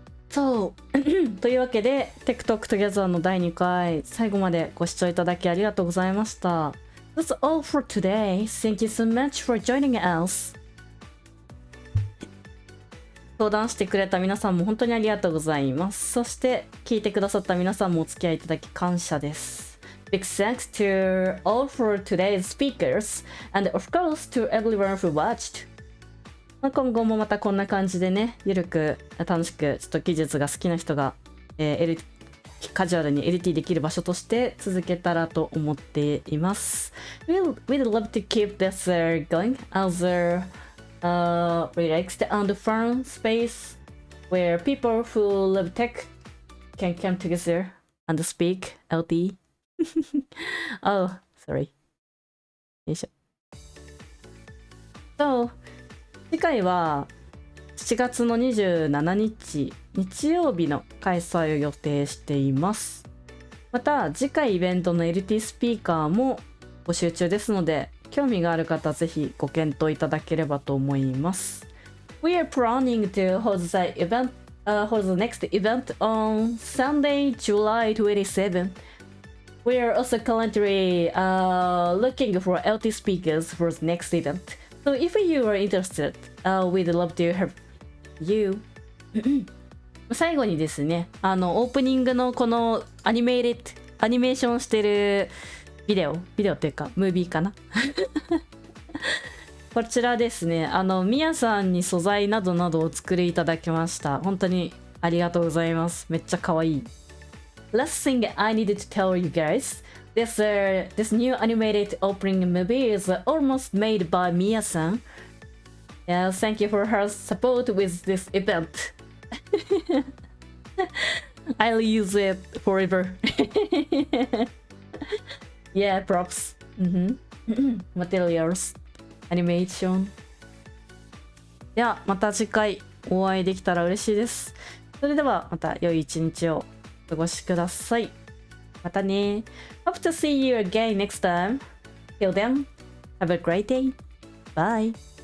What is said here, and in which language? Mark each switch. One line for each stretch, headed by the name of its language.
Japanese: そうというわけで Tech Talk Together の第2回最後までご視聴いただきありがとうございました。
English: That's all for today. Thank you so much for joining us.
Japanese: 相談してくれた皆さんも本当にありがとうございます。そして聞いてくださった皆さんもお付き合いいただき感謝です。
English: Big thanks to all for today's speakers and of course to everyone who watched.
Japanese: 今後もまたこんな感じでね、ゆるく楽しくちょっと技術が好きな人が、カジュアルに LT できる場所として続けたらと思っています。
English: We'd love to keep this going as a relaxed and fun space where people who love tech can come together and speak LT. Oh, sorry.
Japanese: よいしょ。 So, 次回は7月の27日日曜日の開催を予定しています。また次回イベントの LT スピーカーも募集中ですので、興味がある方はぜひご検討いただければと思います。
English: we are planning to hold the next event on Sunday, July 27th. We are also currently looking for LT speakers for the next event. So if you are interested, we'd love to have you.
Japanese: 最後にですね、オープニングのこのアニメーションしてるビデオっていうかムービーかなこちらですね、みやさんに素材などなどをお作りいただきました。本当にありがとうございます。めっちゃ可愛い。
English: Last thing I needed to tell you guys, this new animated opening movie is almost made by Mia-san. Yeah, thank you for her support with this event. I'll use it forever. Yeah, props. Materials. アニメーション。
Japanese: ではまた次回お会いできたら嬉しいです。それではまた良い一日をお過ごしください。またね。
English: Hope to see you again next time. Till then, have a great day. Bye.